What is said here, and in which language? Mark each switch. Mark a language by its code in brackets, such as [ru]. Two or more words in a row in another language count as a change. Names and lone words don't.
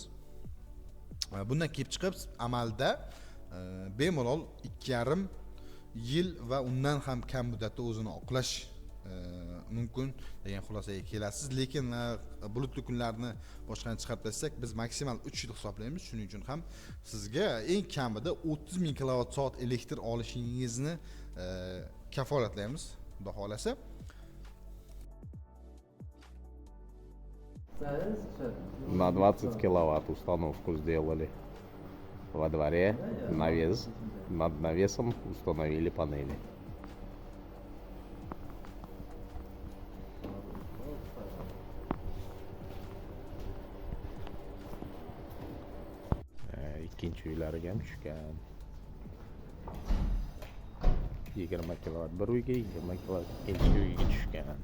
[uz] Bundan kelib chiqib amalda bemalol 2,5 yil va undan ham kam muddatda o'zini oqlash mumkin degan xulosaga kelasiz. Lekin bulutli kunlarni boshqani chiqarib tashlasak biz maksimal 3 yil hisoblaymiz. Shuning uchun ham sizga eng kamida 30 ming kilovat soat elektr olishingizni kafolatlaymiz, xudo xolasa. [ru] На 20 киловатт установку сделали во дворе, над навесом установили панели. [uz] Ikkinchi uylariga ham tushgan. 20 kilovat bir uyga, 20 kilovat ikkinchi uyga tushgan.